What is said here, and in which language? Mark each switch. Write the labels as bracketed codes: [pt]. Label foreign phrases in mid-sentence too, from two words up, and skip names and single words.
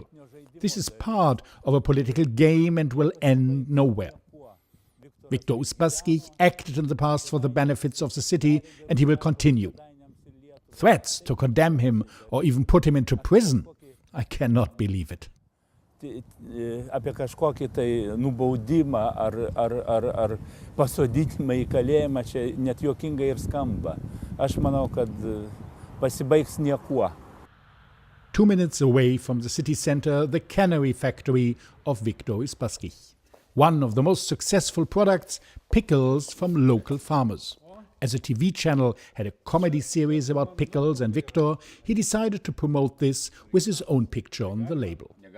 [en] This is part of a political game and will end nowhere. Viktor Uspaskich acted in the past for the benefits of the city, and he will continue. Threats to condemn him or even put him into prison, I cannot believe it. [lt] apie kažkokį tai nubaudimą ar pasodinimą į kalėjimą, čia net juokingai ir skamba. Aš manau, kad pasibaigs niekuo. [en] 2 minutes away from the city center, the cannery factory of Viktor Uspaskich. One of the most successful products, pickles from local farmers. As a TV channel had a comedy series about pickles and Viktor, he decided to promote this with his own picture on the label.